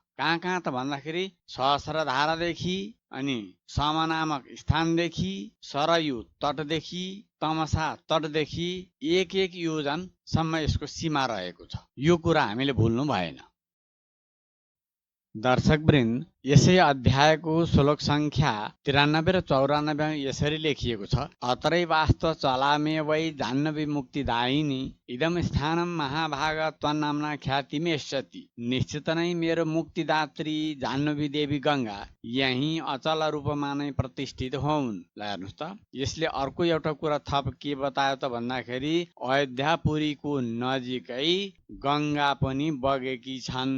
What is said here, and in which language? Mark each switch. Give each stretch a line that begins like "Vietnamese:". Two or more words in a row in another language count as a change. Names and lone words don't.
Nepali: कहाँ त भन्दाखेरि सहस्रधारादेखि अनि सम नामक स्थानदेखि, सरयू तटदेखि, तमसा तटदेखि 1-1 योजन सम्म यसको सीमा रहेको छ। यो कुरा हामीले भुल्नु भएन। दर्शकवृन्द, यसै अध्यायको श्लोक संख्या 93 र 94 यसरी लेखिएको छ।
Sanskrit: अतरै वास्तव चलामे वै जाह्नवी मुक्तिदायिनी इदम स्थानम महाभाग त्वन्नाम्ना ख्यातिमेष्यति।
Nepali: निश्चित नै मेरो मुक्तिदात्री जाह्नवी देवी गङ्गा यही अचल रूपमा नै प्रतिष्ठित हुन्। ल हेर्नुहोस् त, यसले अर्को एउटा कुरा थप के बतायो त भन्दाखेरि अयोध्यापुरीको नजिकै गङ्गा पनि बगेकी छन्।